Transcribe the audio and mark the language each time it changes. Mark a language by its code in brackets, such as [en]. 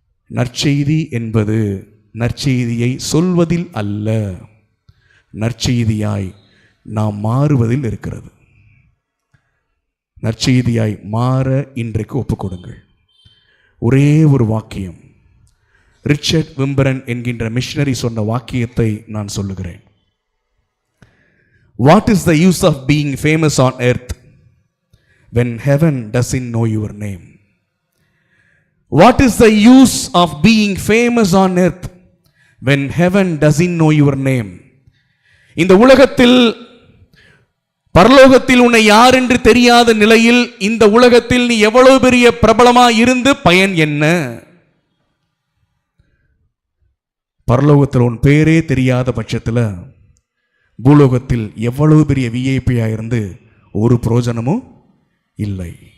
[ta] நற்செய்தி என்பது நற்செய்தியை சொல்வதில் அல்ல, நற்செய்தியாய் நாம் மாறுவதில் இருக்கிறது. நற்செய்தியாய் மாற இன்றைக்கு ஒப்புக்கொடுங்கள். ஒரே ஒரு வாக்கியம், ரிச்சர்ட் விம்பரன் என்கின்ற மிஷனரி சொன்ன வாக்கியத்தை நான் சொல்லுகிறேன். [en] What is the use of being famous on earth when heaven doesn't know your name? What is the use of being famous on earth when heaven doesn't know your name? [ta] இந்த உலகத்தில், பரலோகத்தில் உன்னை யார் என்று தெரியாத நிலையில் இந்த உலகத்தில் நீ எவ்வளவு பெரிய பிரபலமா இருந்து பயன் என்ன? பரலோகத்தில் உன் பேரே தெரியாத பட்சத்தில் பூலோகத்தில் எவ்வளவு பெரிய விஐபியா இருந்து ஒரு பிரயோஜனமும் இல்லை.